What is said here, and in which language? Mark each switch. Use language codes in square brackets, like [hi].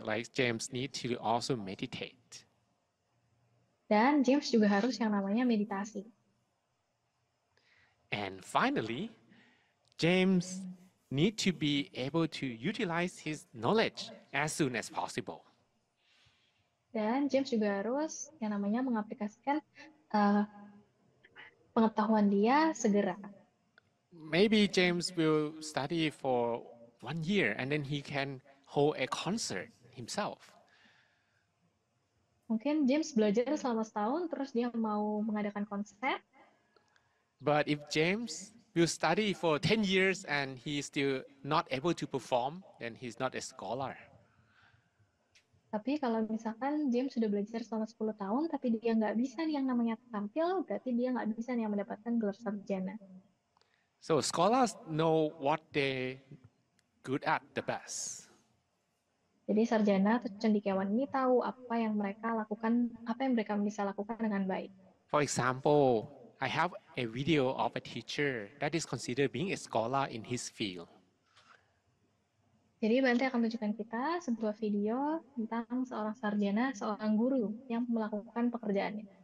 [en] Like James need to also meditate. [id] Dan James juga harus yang namanya meditasi. [en] And finally, James need to be able to utilize his knowledge as soon as possible. [id] Dan James juga harus yang namanya mengaplikasikan pengetahuan dia segera. [en] Maybe James will study for 1 year and then he can hold a concert himself. [id] Mungkin James belajar selama setahun, terus dia mau mengadakan konser. [en] But if James will study for 10 years and he is still not able to perform, then he's not a scholar. [id] Tapi kalau misalkan James sudah belajar selama 10 tahun, tapi dia nggak bisa nih yang namanya tampil, berarti dia nggak bisa nih yang mendapatkan gelar sarjana. [en] So scholars know what they good at the best. [id] Jadi sarjana atau cendekiawan ini tahu apa yang mereka lakukan, apa yang mereka bisa lakukan dengan baik. [en] For example, I have a video of a teacher that is considered being a scholar in his field. [id] Jadi Bante akan tunjukkan kita sebuah video tentang seorang sarjana, seorang guru yang melakukan pekerjaannya.